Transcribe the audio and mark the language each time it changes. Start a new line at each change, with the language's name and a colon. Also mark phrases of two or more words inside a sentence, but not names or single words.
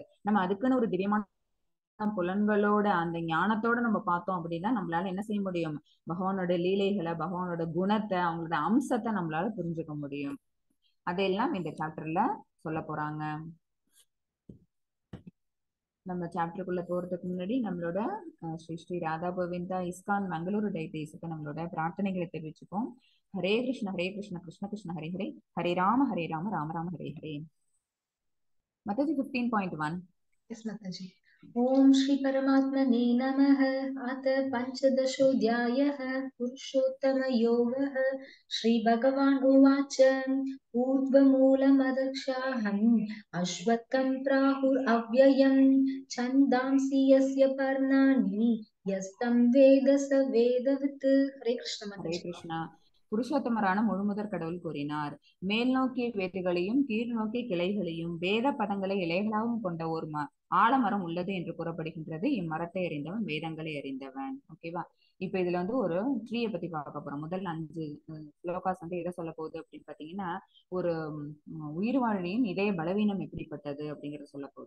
Tamil: நம்ம அதுக்குன்னு ஒரு திவ்யமான புலன்களோட அந்த ஞானத்தோட நம்ம பார்த்தோம் அப்படின்னா நம்மளால என்ன செய்ய முடியும், பகவானோட லீலைகளை, பகவானோட குணத்தை, அவங்களோட அம்சத்தை நம்மளால புரிஞ்சுக்க முடியும். அதையெல்லாம் இந்த சாப்டர்ல சொல்ல போறாங்க. நம்ம சாப்டருக்குள்ள போறதுக்கு முன்னாடி நம்மளோட ஸ்ரீ ஸ்ரீ ராதா கோவிந்தா இஸ்கான் மங்களூரு டைட்டீஸுக்கு நம்மளோட பிரார்த்தனைகளை தெரிவிச்சுப்போம். ஹரே கிருஷ்ண கிருஷ்ண கிருஷ்ண ஹரே ஹரே, ஹரே ராம ராம ராம ஹரே ஹரே. மத்தஜி 15.1.
English: Yes, Mataji.
Sanskrit: ओम श्री परमात्मने नमः। अथ पंचदशोऽध्यायः पुरुषोत्तम योगः। श्री भगवान् उवाच ऊर्ध्वमूलमदक्षाहम् अश्वत्थं प्राहुरव्ययम् छन्दांसि यस्य पर्णानि यस्तं वेद स वेदवित्। हरे कृष्ण
Tamil: ஹரே माताजी। கிருஷ்ணா. புருஷோத்தமரான முழுமுதற் கடவுள் கூறினார், மேல் நோக்கிய வேர்களையும் கீழ் நோக்கிய கிளைகளையும் வேத பதங்களை இலைகளாகவும் கொண்ட ஒரு ஆலமரம் உள்ளது என்று கூறப்படுகின்றது. இம்மரத்தை அறிந்தவன் வேதங்களை அறிந்தவன். ஓகேவா? இப்ப இதுல வந்து ஒரு ட்ரீயை பத்தி பார்க்க போறோம். முதல் 5 ஸ்லோகாஸ் வந்து எதை சொல்ல போகுது அப்படின்னு பாத்தீங்கன்னா, ஒரு உயிர் வாழியின் இதய பலவீனம் எப்படிப்பட்டது அப்படிங்கறத சொல்ல போகுது.